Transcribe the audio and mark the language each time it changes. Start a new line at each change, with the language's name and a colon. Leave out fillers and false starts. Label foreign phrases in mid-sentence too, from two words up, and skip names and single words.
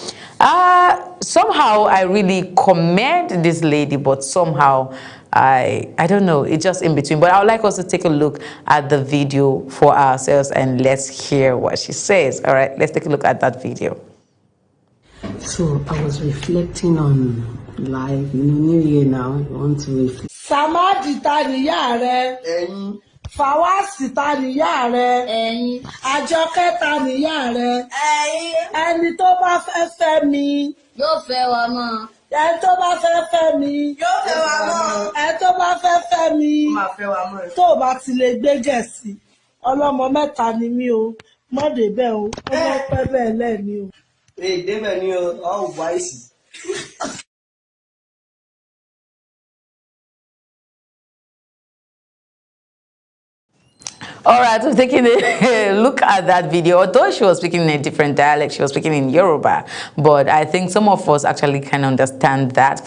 English: Somehow I really commend this lady, but somehow I don't know, it's just in between. But I would like us to take a look at the video for ourselves and let's hear what she says. All right, let's take a look at that video. So I was reflecting on life, New Year now, I want to reflect.
Yoruba: Samadi tani yare, Fawasi tani yare, Àjọkẹ́ tani yare, ẹni tó bá fẹ́ fẹ́ mi, yóò fẹ́ wa mọ́. Ẹni tó bá fẹ́ fẹ́ mi, yóò fẹ́ wa mọ́. Ẹni tó bá fẹ́ fẹ́ mi, ó máa fẹ́ wa mọ́. Tó bá ti lè gbé Gẹ̀ẹ́sì, ọlọ́mọ mẹ́ta ni mí o, mọ́dé bẹ́ẹ̀ o, ọmọ pẹ́ bẹ́ẹ̀ lẹ́ni o. Débẹ̀ ni o, ọ̀ wáìsì.
English: All right, so taking a look at that video, although she was speaking in a different dialect, she was speaking in Yoruba, but I think some of us actually can understand that.